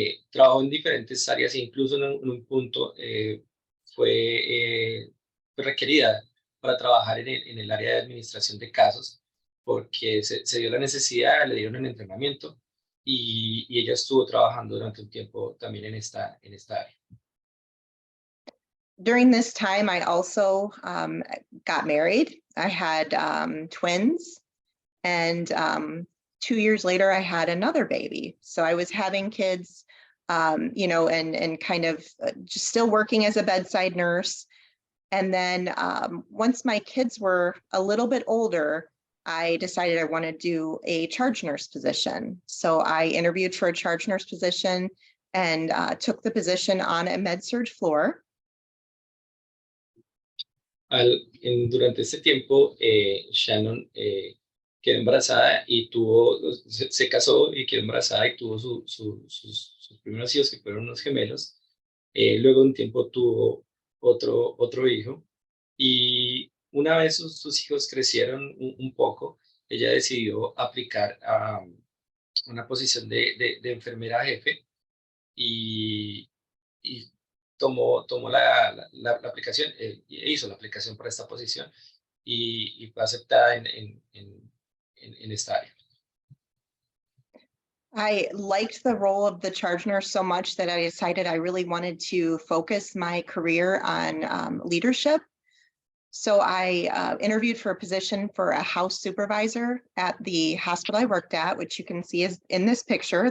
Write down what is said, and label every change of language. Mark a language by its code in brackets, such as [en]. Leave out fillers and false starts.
[es] Trabajó en diferentes áreas, e incluso en un punto fue requerida para trabajar en el área de administración de casos, porque se dio la necesidad, le dieron un entrenamiento, y ella estuvo trabajando durante un tiempo también en esta área. [en] During this time, I also got married. I had twins, and 2 years later, I had another baby. So I was having kids, and kind of just still working as a bedside nurse. And then once my kids were a little bit older, I decided I want to do a charge nurse position. So I interviewed for a charge nurse position and took the position on a med-surg floor. [es] Durante ese tiempo, Shannon quedó embarazada y se casó y quedó embarazada y tuvo sus primeros hijos, que fueron unos gemelos. Luego de un tiempo tuvo otro hijo, y una vez sus hijos crecieron un poco, ella decidió aplicar a una posición de enfermera jefe, y tomó la aplicación, hizo la aplicación para esta posición y fue aceptada en esta área. [en] I liked the role of the charge nurse so much that I decided I really wanted to focus my career on leadership. So I interviewed for a position for a house supervisor at the hospital I worked at, which you can see is in this picture.